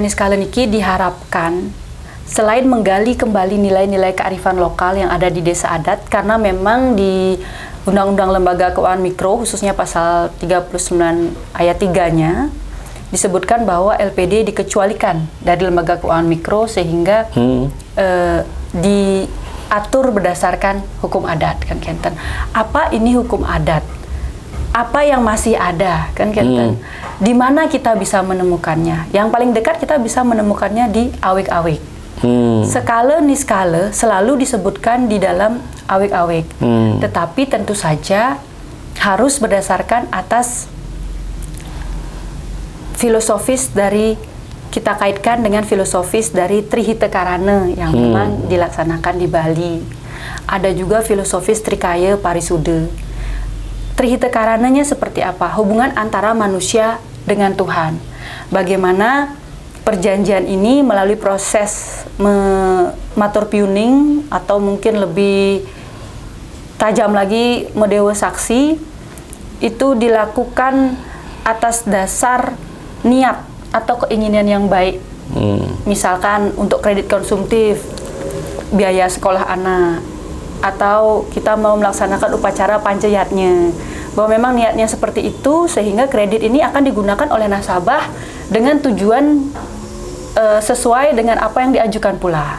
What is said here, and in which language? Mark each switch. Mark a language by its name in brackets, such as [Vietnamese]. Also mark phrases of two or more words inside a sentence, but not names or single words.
[Indonesian] niki diharapkan selain menggali kembali nilai-nilai kearifan lokal yang ada di desa adat, karena memang di Undang-Undang Lembaga Keuangan Mikro khususnya pasal 39 ayat 3-nya disebutkan bahwa LPD dikecualikan dari lembaga keuangan mikro sehingga diatur berdasarkan hukum adat kan kenten. Apa ini hukum adat? apa yang masih ada, kan Kenten? Di mana kita bisa menemukannya? Yang paling dekat kita bisa menemukannya di awik-awik. Skala niskala selalu disebutkan di dalam awik-awik. Tetapi tentu saja harus berdasarkan atas filosofis dari, kita kaitkan dengan filosofis dari Trihita Karana yang memang dilaksanakan di Bali. Ada juga filosofis Trikaya Parisuda. Trihita Karananya seperti apa? Hubungan antara manusia dengan Tuhan. Bagaimana perjanjian ini melalui proses matur piuning, atau mungkin lebih tajam lagi medewa saksi, itu dilakukan atas dasar niat atau keinginan yang baik. Misalkan untuk kredit konsumtif, biaya sekolah anak, atau kita mau melaksanakan upacara pancayatnya, bahwa memang niatnya seperti itu, sehingga kredit ini akan digunakan oleh nasabah dengan tujuan sesuai dengan apa yang diajukan pula.